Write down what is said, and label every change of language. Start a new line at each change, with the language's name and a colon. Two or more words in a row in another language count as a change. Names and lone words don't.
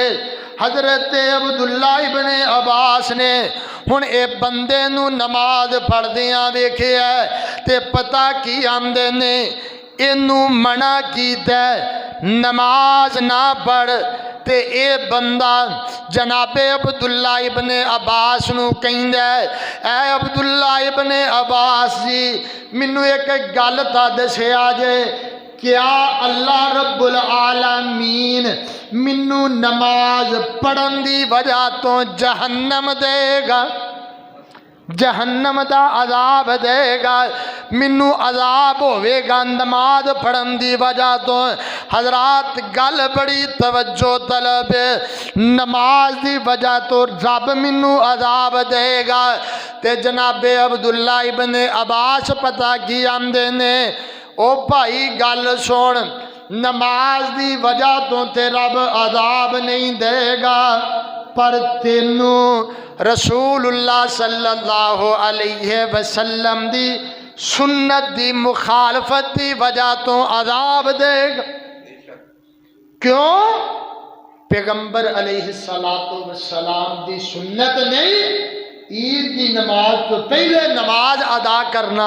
Punjabi: حضرت عبداللہ ابن عباس نے ہُݨ اے بندے نوں نماز پڑھدیاں ویکھیا تے پتا کی آندے نے، اینوں منع کیتا نماز نہ پڑھ. تے اے بندہ جنابِ عبداللہ ابن عباس نوں کہندا، اے عبداللہ ابن عباس جی، مینوں اک گل تاں دسیا جے، کیا اللہ رب العالمین مینوں نماز پڑھن دی وجہ توں جہنم دیگا? جہنم دا عذاب دیگا، مینوں عذاب ہووےگا نماز پڑھن دی وجہ توں. حضرات گل بڑی توجہ طلب ہے، نماز دی وجہ توں رب مینوں عذاب دیگا. تے جنابِ عبداللہ ابن عباس پتا کی آندے نے، او بھائی گل سن، نماز دی وجہ توں تے رب عذاب نہیں دیگا، پر تینوں رسول اللہ
Arabic: صلى الله عليه وسلم
Punjabi: دی سنت دی مخالفت کی وجہ توں عذاب دیگا. क्यों? पैगंबर
Arabic: عليه الصلاة والسلام
Punjabi: دی سنت نہیں، عید کی نماز توں پہلے نماز ادا کرنا.